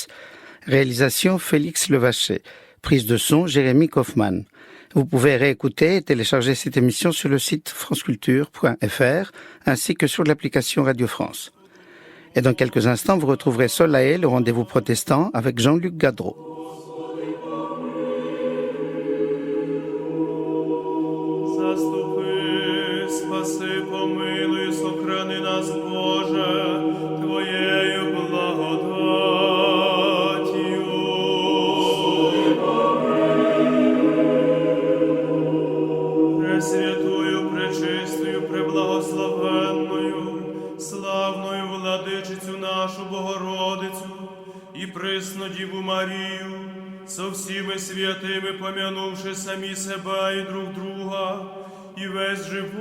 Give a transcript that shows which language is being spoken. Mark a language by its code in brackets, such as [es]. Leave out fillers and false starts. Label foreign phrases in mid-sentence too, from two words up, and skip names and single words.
[fr] Réalisation, Félix Levaché. Prise de son, Jérémy Kaufmann. Vous pouvez réécouter et télécharger cette émission sur le site franceculture.fr, ainsi que sur l'application Radio France. Et dans quelques instants, vous retrouverez Solae, le rendez-vous protestant, avec Jean-Luc Gadreau. [uk] Спаси, помилуй, сохрани нас, Боже, Твоєю благодаттю. [cu] Пресвятую, пречистою, преблагословенною, славною владичицю нашу Богородицю і присну Діву Марію, со всіми святими помянувши самі себе і друг друга, і весь живот